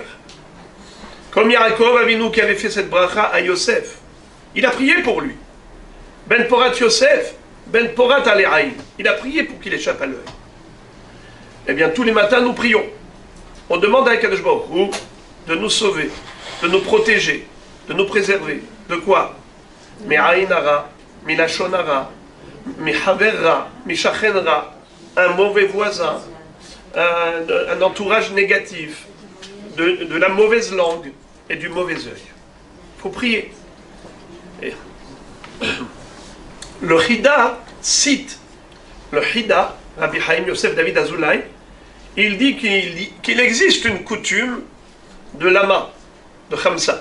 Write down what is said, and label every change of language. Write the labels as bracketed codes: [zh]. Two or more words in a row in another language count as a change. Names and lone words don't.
[fr] Comme Yaakov Avinu qui avait fait cette bracha à Yosef, il a prié pour lui. [he] בן פורת יוסף, בן פורת עלי עין. [fr] Il a prié pour qu'il échappe à l'œil. Eh bien, tous les matins, nous prions. On demande à [he] הקדוש ברוך הוא [fr] de nous sauver, de nous protéger, de nous préserver. De quoi? [he] מעין הרע, מלשון הרע, מחבר רע, משכן רע, [fr] un mauvais voisin, un entourage négatif, de la mauvaise langue et du mauvais œil. Il faut prier. Et le Hida cite, le Hida, Rabbi Chaim Yosef David Azoulay, il dit qu'il existe une coutume de lama, de Khamsa.